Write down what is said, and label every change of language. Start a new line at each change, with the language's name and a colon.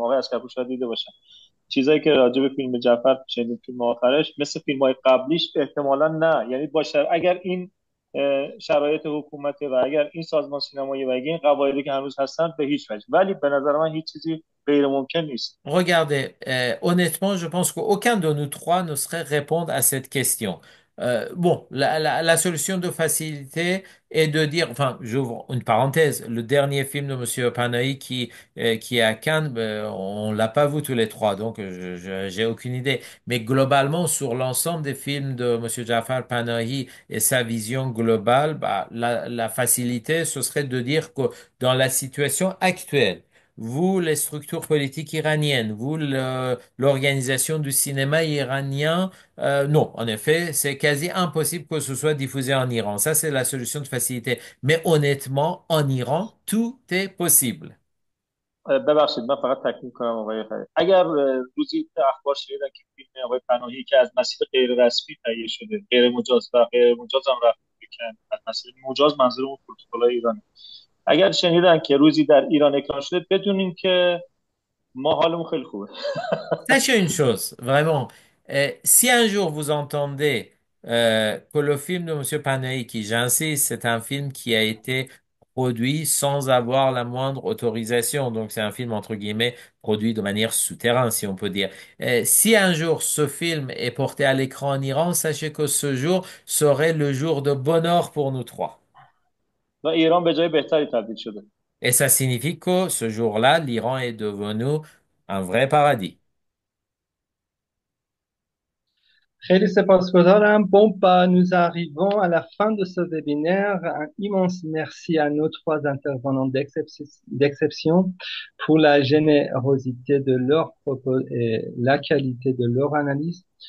Persian: آقای اسکرپور شاید دیده باشن چیزایی که راجع به فیلم جعفر شنیدیم، فیلم آخرش مثل فیلم های قبلیش احتمالا نه. یعنی اگر این شرایط حکومتی و اگر این سازمان سینمایی و اگر این قواعدی که هنوز هستن به هیچ وجه، ولی به نظر من هیچ چیزی غیر ممکن نیست.
French: Regardez, honnêtement, je pense qu'aucun de nous trois ne saurait répondre à cette question. Bon, la solution de facilité est de dire, enfin, j'ouvre une parenthèse, le dernier film de Monsieur Panahi qui est à Cannes, on l'a pas vu tous les trois, donc j'ai aucune idée. Mais globalement, sur l'ensemble des films de Monsieur Jafar Panahi et sa vision globale, bah, la facilité, ce serait de dire que dans la situation actuelle, vous, les structures politiques iraniennes, vous, l'organisation du cinéma iranien, non, en effet, c'est quasi impossible que ce soit diffusé en Iran. Ça, c'est la solution de facilité. Mais honnêtement, en Iran, tout est possible.
Persian: ببخشید من فقط تکمیل کنم آقای فرید. اگر روزی اخبار شنیدن که فیلم آقای پناهی که از مسیر غیر رسمی تهیه شده، غیر مجاز و غیر مجاز هم رفت بکن، از مسیر مجاز منظورمون پروتکل ایران، اگر شنیدن که روزی در ایران اکران شده، بدونیم که ما حالمون خیلی خوبه.
French: Sachez une chose, vraiment, si un jour vous entendez que le film de Monsieur Panahi, qui j'insiste, c'est un film qui a été produit sans avoir la moindre autorisation, donc c'est un film entre guillemets produit de manière souterraine, si on peut dire. Si un jour ce film est porté à l'écran en Iran, sachez que ce jour serait le jour de bonheur pour nous trois.
Persian: و ایران به جای بهتری تبدیل شده.
French: Et ça signifie que ce jour-là, l'Iran est devenu un vrai paradis.
Persian: خیلی سپاسگزارم.
French: Bon, bah, nous arrivons à la fin de ce webinaire. Un immense merci à nos trois intervenants d'exception pour la générosité de leurs propos et la qualité de leur analyse.